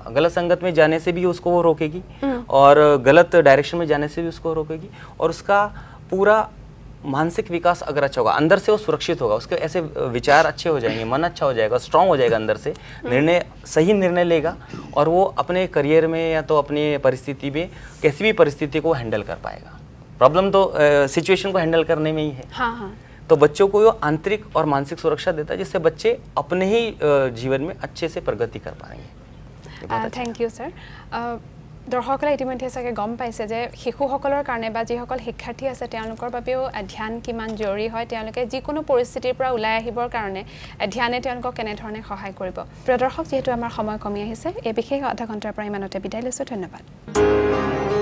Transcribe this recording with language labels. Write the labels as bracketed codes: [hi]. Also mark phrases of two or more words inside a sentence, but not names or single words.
[hi] गलत संगत में जाने से भी उसको वो रोकेगी, और गलत डायरेक्शन में जाने से भी उसको रोकेगी, और उसका पूरा मानसिक विकास अगर अच्छा होगा, अंदर से वो सुरक्षित होगा, उसके ऐसे विचार अच्छे हो जाएंगे, मन अच्छा हो जाएगा, स्ट्रांग हो जाएगा, अंदर से सही निर्णय लेगा, और वो अपने करियर में या तो अपनी परिस्थिति में, किसी भी परिस्थिति को हैंडल कर पाएगा। प्रॉब्लम तो सिचुएशन को हैंडल करने में ही है। हाँ। तो बच्चों को वो आंतरिक और मानसिक सुरक्षा देता है, जिससे बच्चे अपने ही जीवन में अच्छे से प्रगति कर पाएंगे। [en] thank you sir. [as] দৰ্শকসকলে ইতিমধ্যে চাগে গম পাইছে যে শিশুসকলৰ কাৰণে বা যিসকল শিক্ষাৰ্থী আছে তেওঁলোকৰ বাবেও ধ্যান কিমান জৰুৰী হয় তেওঁলোকে যিকোনো পৰিস্থিতিৰ পৰা ওলাই আহিবৰ কাৰণে ধ্যানে তেওঁলোকক কেনেধৰণে সহায় কৰিব প্ৰিয় দৰ্শক যিহেতু আমাৰ সময় কমি আহিছে এই বিশেষ আধা ঘণ্টাৰ পৰা ইমানতে বিদায় লৈছোঁ ধন্যবাদ